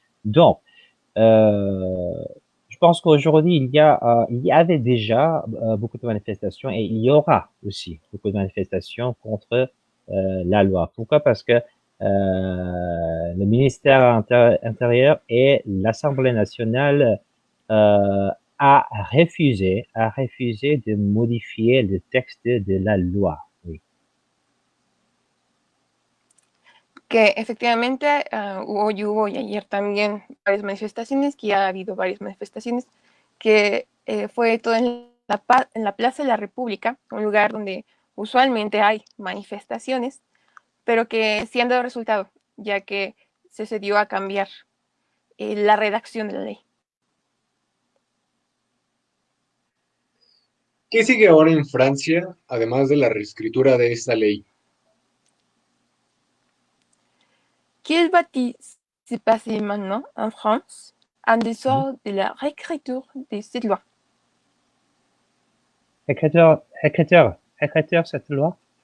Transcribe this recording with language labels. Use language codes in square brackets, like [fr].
[fr] Donc euh, je pense qu'aujourd'hui, il y avait déjà beaucoup de manifestations et il y aura aussi beaucoup de manifestations contre la loi. Pourquoi? Parce que le ministère intérieur et l'Assemblée nationale euh, a refusé de modifier le texte de la loi. Oui. [es] Que efectivamente hubo y ayer también varias manifestaciones, que ya ha habido varias manifestaciones, que fue todo en la Plaza de la República, un lugar donde usualmente hay manifestaciones, pero que sí han dado resultado, ya que se dio a cambiar la redacción de la ley. ¿Qué sigue ahora en Francia, además de la reescritura de esta ley? [fr] Qu'il va-t-il se passer maintenant en France en dessous de la réécriture de cette loi? Écriture cette loi.